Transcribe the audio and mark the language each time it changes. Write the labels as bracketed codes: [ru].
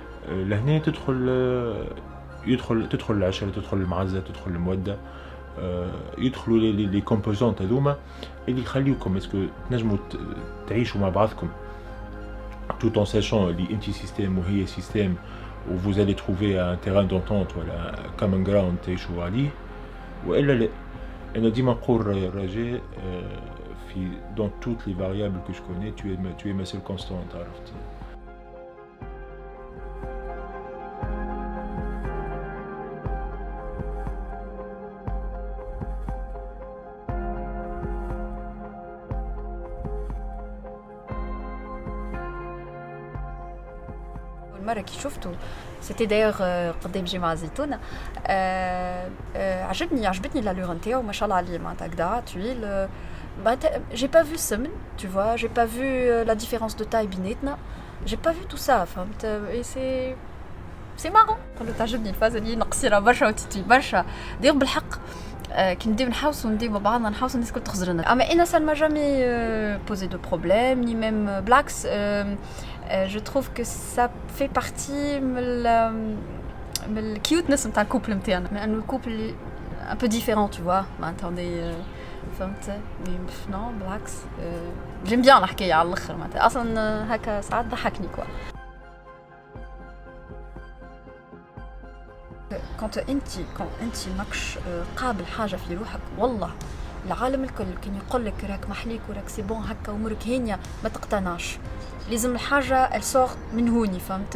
[ar] لهنا تدخل العشرة تدخل المعزة تدخل المودة يدخلوا لي كومبوزونت هذوما اللي يخليوكم اسكو تنجموا تعيشوا مع بعضكم [fr] tout en sachant [ar] اللي انتي سيستم وهي سيستم و [fr] vous allez trouver un terrain d'entente [ar] ولا [en] common ground [ar] تعيشوا عليه والا لا. انا ديما نقول رجاء في [fr] dans toutes les variables que je connais tu es ma seule constante عرفت. [ar] المرة كي شفته سيتي دايوغ قدام جامعة الزيتونة عجبتني لالور نتاعو ما شاء الله عليه معناتها هكذا طويل. [fr] j'ai pas vu السمن tu vois j'ai pas vu la différence de taille بيناتنا j'ai pas vu tout ça فهمت. et c'est marrant [ar] قلت تعجبني الفازة اللي نقصيرة برشا وتطوي برشا دايوغ بالحق كي نديو نحوسو نديو مع بعضنا نحوسو الناس الكل تخزرنا. اما انا [fr] ça ne m'a jamais posé de problème ni même blagues. Je trouve que ça fait partie [ar] من الكيوتنس نتاع الكوبل نتاعنا لانه الكوبل [fr] un peu différent tu vois معناتها فهمت. [ar] نو بالعكس جيم بيان الحكايه على الاخر معناتها اصلا هكا ساعات ضحكني كوا. كنت انت ماكش قابل حاجه في روحك والله العالم الكل كان يقول لك راك محليك وراك سي بون هكا امورك هانيه ما تقتنعش لازم الحاجه السوغ من هوني فهمت.